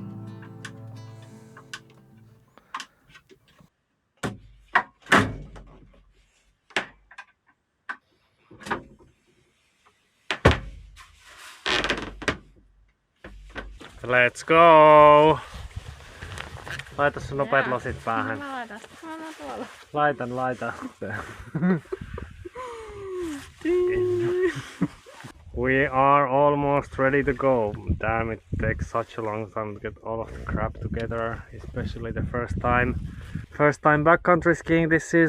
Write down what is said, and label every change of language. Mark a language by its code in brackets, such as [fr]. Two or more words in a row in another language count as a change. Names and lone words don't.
[en] Let's go! [fi] Laita sun nopeat lasit päähän. Mä laitan tuolla. Laita. [en] We are almost ready to go. Damn, it takes such a long time to get all of the crap together, especially the first time backcountry skiing this season.